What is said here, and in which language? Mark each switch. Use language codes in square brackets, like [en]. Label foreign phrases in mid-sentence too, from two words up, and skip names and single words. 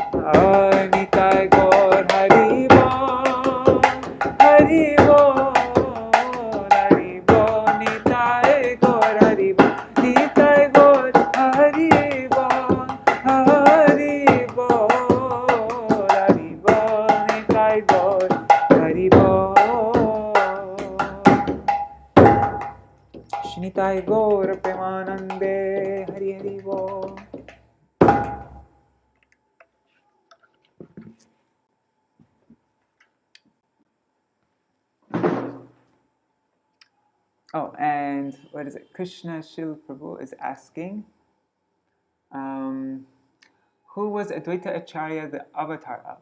[bn] নিতাই গৌর হরি বোল, হরি বোল, হরি বোল, নিতাই গৌর হরি বোল, নিতাই গৌর হরি বোল, হরি বোল, হরি বোল, নিতাই গৌর হরি বোল. শ্রীনিতাই গৌর প্রেমানন্দে হরি হরি বোল. [en] Oh, and what is it? Krishna Śrīla Prabhu is asking, who was Advaita Acharya the avatar of?